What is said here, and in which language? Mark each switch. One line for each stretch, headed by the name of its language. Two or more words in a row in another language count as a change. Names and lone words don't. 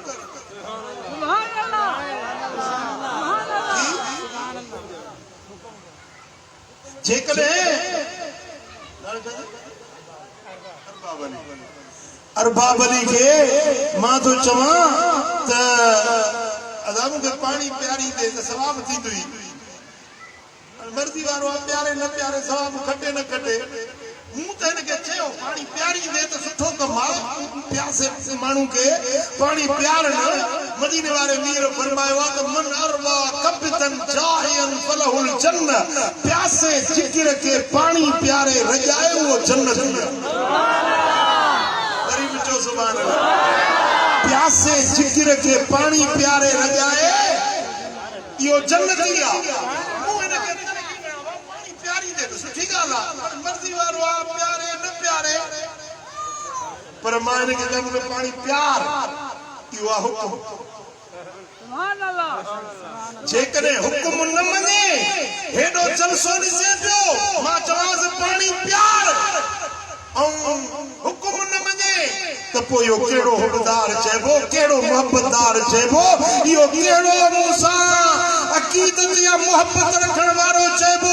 Sindhi: जेकॾहिं अरबाब अली के मां तो चवां त अदा मूंखे पाणी प्यारी दे त सवाब थींदुई। मर्ज़ी वारो प्यारे न प्यारे सवाब खटे न खटे, मूं त हिनखे चयो पाणी प्यारी दे त सुठो कमु आहे। प्यासे माण्हू खे पाणी प्यारण, मदीने वारे मीर फरमायो आहे त
Arabic: من أروى كبدا ظامية فله الجنة,
Sindhi: प्यासे जिगर खे पाणी प्यारे रजाए उहो जन्नत आहे।
Arabic: سبحان الله.
Sindhi: प्यासे जिगर के पानी प्यारे रजाए इहो जन्नती आहे। मूं हिनखे पाणी प्यारी दे त सुठी ॻाल्हि आहे, पर मर्ज़ी वारो आहे प्यारे न प्यारे, पर मां हिनखे चयो मूंखे पाणी प्यार, इहो आहे हुकुम। जेकॾहिं हुकुम न मञे, हेॾो जलसो ॾिसे पियो, मां चवांसि पाणी प्यार, ऐं हुकुम न मञे त पोइ इहो कहिड़ो हुबदार चइबो, कहिड़ो मुहबतदार चइबो, इहो कहिड़ो मूंसां अक़ीदत या मुहबत रखण वारो चइबो।